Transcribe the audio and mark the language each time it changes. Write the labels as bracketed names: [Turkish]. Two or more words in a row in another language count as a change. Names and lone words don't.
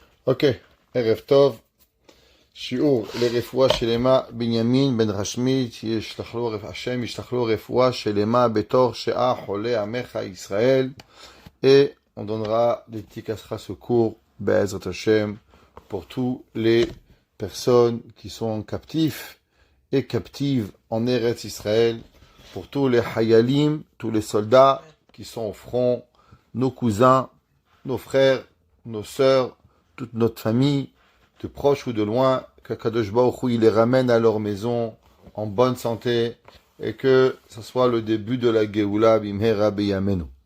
[Hebrew] Ok, ערב טוב, שיעור לרפואה שלמה בנימין בן רשמית, השם ישלח לו רפואה שלמה בתור שעה חולה עמך ישראל, [French] et on donnera, dédicacera ce cours, [Hebrew] בעזרת השם, [French] pour tous les personnes qui sont captifs et captives en Eretz Israël, pour tous les hayalim, tous les soldats qui sont au front, nos cousins, nos frères, nos sœurs, toute notre famille, de proche ou de loin, que [Hebrew] קדוש ברוך הוא, [French] il les ramène à leur maison en bonne santé et que ce soit le début de la Géoula [Hebrew] במהרה בימינו.